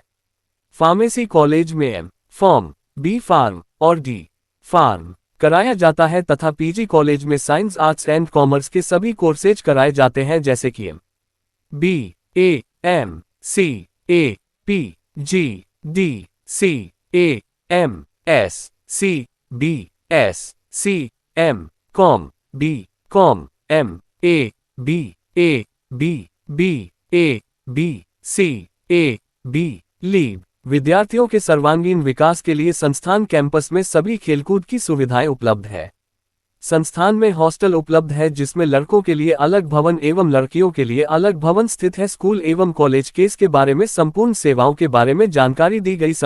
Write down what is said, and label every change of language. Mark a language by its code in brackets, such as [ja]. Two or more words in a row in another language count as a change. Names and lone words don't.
[hi] फार्मेसी कॉलेज में एम.फार्म, बी.फार्म और डी.फार्म कराया जाता है तथा पीजी कॉलेज में [en] science, arts and commerce [hi] के सभी कोर्सेज कराए जाते हैं जैसे कि एम.बी.ए, एम.सी.ए, पी.जी, डी.सी.ए, एम.एस, C.B.S.C, M.Com, B.Com, M.A, B.A, B.B.A, B.C.A, B. लीव। विद्यार्थियों के सर्वांगीण विकास के लिए संस्थान कैंपस में सभी खेलकूद की सुविधाएं उपलब्ध है। संस्थान में हॉस्टल उपलब्ध है जिसमें लड़कों के लिए अलग भवन एवं लड़कियों के लिए अलग भवन स्थित है। स्कूल एवं कॉलेज केस के बारे में संपूर्ण सेवाओं के बारे में जानकारी दी गई।